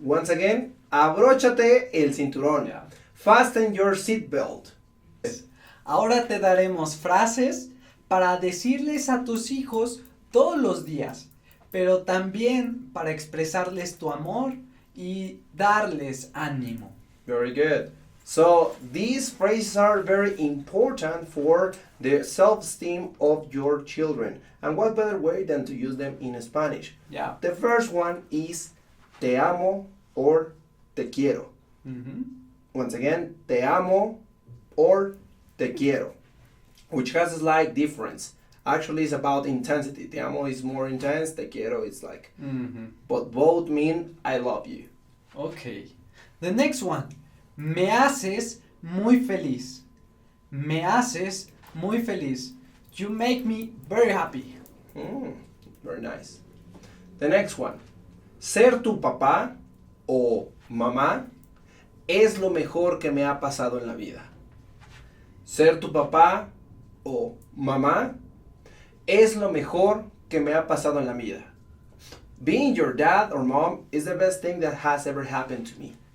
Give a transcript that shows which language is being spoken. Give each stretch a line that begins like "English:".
English: Once again,
Spanish: abróchate el cinturón.
English: Yeah. Fasten your seatbelt.
Spanish: Ahora te daremos frases para decirles a tus hijos todos los días, pero también para expresarles tu amor y darles ánimo.
English: Very good. So these phrases are very important for the self-esteem of your children. And what better way than to use them in Spanish? Yeah. The first one is
Spanish: te amo
English: or
Spanish: te quiero.
English: Once again,
Spanish: te amo
English: or
Spanish: te quiero,
English: which has a slight difference. Actually, it's about intensity. Te amo is more intense. Te quiero is like, but both mean I love you. Okay. The next one.
Spanish: Me haces muy feliz. Me haces muy feliz.
English: You make me very happy. Very nice. The next one.
Spanish: Ser tu papá o mamá es lo mejor que me ha pasado en la vida. Ser tu papá o mamá es lo mejor que me ha pasado en la vida.
English: Being your dad or mom is the best thing that has ever happened to me.